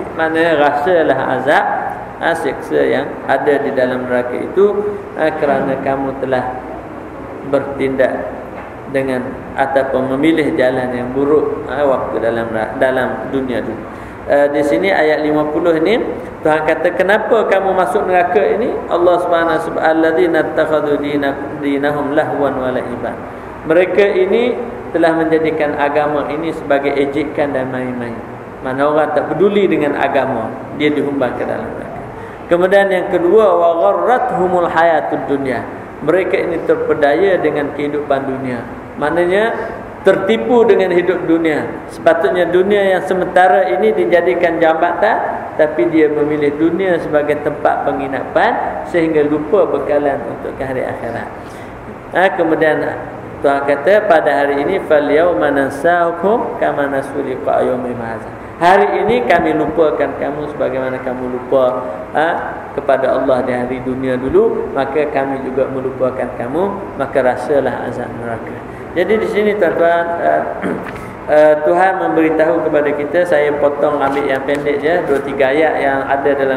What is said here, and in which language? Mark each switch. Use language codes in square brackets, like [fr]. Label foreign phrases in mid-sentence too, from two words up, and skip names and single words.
[ms] Maknanya rasalah azab, siksa yang ada di dalam neraka itu, kerana kamu telah bertindak dengan ataupun memilih jalan yang buruk waktu dalam dunia dulu. Di sini ayat 50 ini Tuhan kata, kenapa kamu masuk neraka ini? [ar] الله سبحانه وتعالى الذين اتخذوا دينهم لهوا ولعبا. [ms] Mereka ini telah menjadikan agama ini sebagai ejekan dan main-main. Mana orang tak peduli dengan agama, dia dihumban ke dalam neraka. Kemudian yang kedua, [ar] وغرتهم الحياة الدنيا. [ms] Mereka ini terpedaya dengan kehidupan dunia. Maknanya tertipu dengan hidup dunia. Sepatutnya dunia yang sementara ini dijadikan jambatan, tapi dia memilih dunia sebagai tempat penginapan sehingga lupa bekalan untuk ke hari akhirat. Kemudian Tuhan kata pada hari ini [ar] فاليوم ننساهم كما نسوا لقاء يومهم هذا. [ms] Hari ini kami lupakan kamu sebagaimana kamu lupa kepada Allah di hari dunia dulu, maka kami juga melupakan kamu, maka rasalah azab neraka. Jadi di sini tuan-tuan, Tuhan memberitahu kepada kita, saya potong ambil yang pendek je, 2-3 ayat yang ada dalam